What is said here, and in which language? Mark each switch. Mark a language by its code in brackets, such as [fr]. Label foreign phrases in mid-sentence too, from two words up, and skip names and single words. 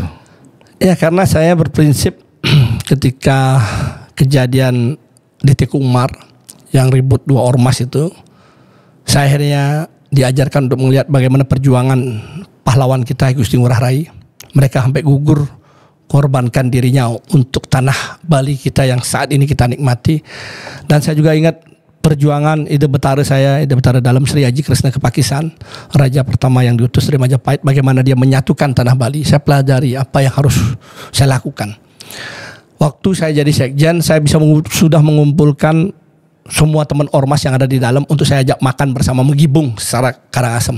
[id] Ya, karena saya berprinsip ketika kejadian di Teku Umar yang ribut 2 ormas itu, saya akhirnya diajarkan untuk melihat bagaimana perjuangan pahlawan kita Gusti Ngurah Rai. Mereka sampai gugur, korbankan dirinya untuk tanah Bali kita yang saat ini kita nikmati. Dan saya juga ingat perjuangan Ida Betara saya, Ida Betara Dalam Sri Aji Kresna Kepakisan, raja pertama yang diutus dari Majapahit, bagaimana dia menyatukan tanah Bali. Saya pelajari apa yang harus saya lakukan. Waktu saya jadi sekjen, saya sudah mengumpulkan semua teman ormas yang ada di dalam untuk saya ajak makan bersama, menggibung secara Karangasem.